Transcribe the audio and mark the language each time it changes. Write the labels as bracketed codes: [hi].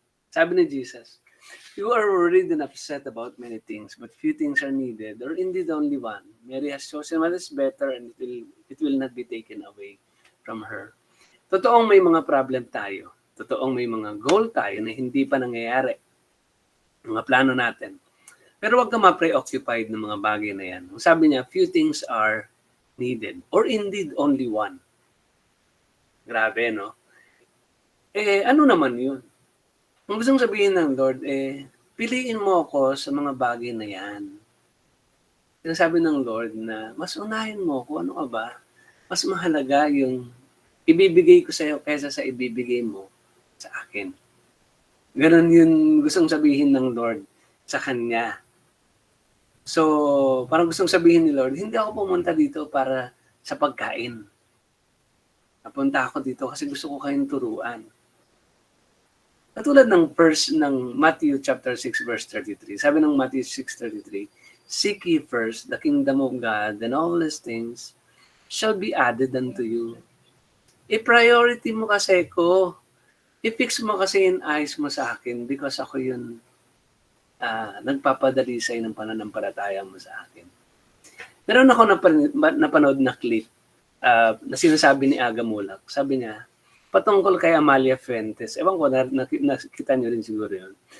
[tl] Sabi ni Jesus, [en] you are worried and upset about many things, but few things are needed, or indeed only one. Mary has chosen what is better, and it will not be taken away from her. [tl] Totoong may mga problem tayo. Totoong may mga goal tayo na hindi pa nangyayari. Mga plano natin. Pero huwag ka ma-preoccupied ng mga bagay na yan. Sabi niya, [en] few things are needed, or indeed only one. [tl] Grabe, no? Ano naman yun? Ang gustong sabihin ng Lord, piliin mo ako sa mga bagay na yan. Sinasabi ng Lord na, mas unahin mo kung ano ka ba? Mas mahalaga yung ibibigay ko sa iyo kaysa sa ibibigay mo sa akin. Ganon yun gustong sabihin ng Lord sa Kanya. So, parang gustong sabihin ni Lord, hindi ako pumunta dito para sa pagkain. Napunta ako dito kasi gusto ko kayong turuan. Katulad ng verse ng Matthew chapter 6 verse 33. Sabi ng Matthew 6:33, [en] seek ye first the kingdom of God, and all these things shall be added unto you. [tl] I-priority mo kasi ko. I-fix mo kasi yung eyes mo sa akin because ako yun nagpapadali sa'yo ng pananampalataya mo sa akin. Meron ako napanood na clip na sinasabi ni Aga Mulak. Sabi niya, patungkol kay Amalia Fuentes. Ewan ko, nakita niyo rin siguro yun.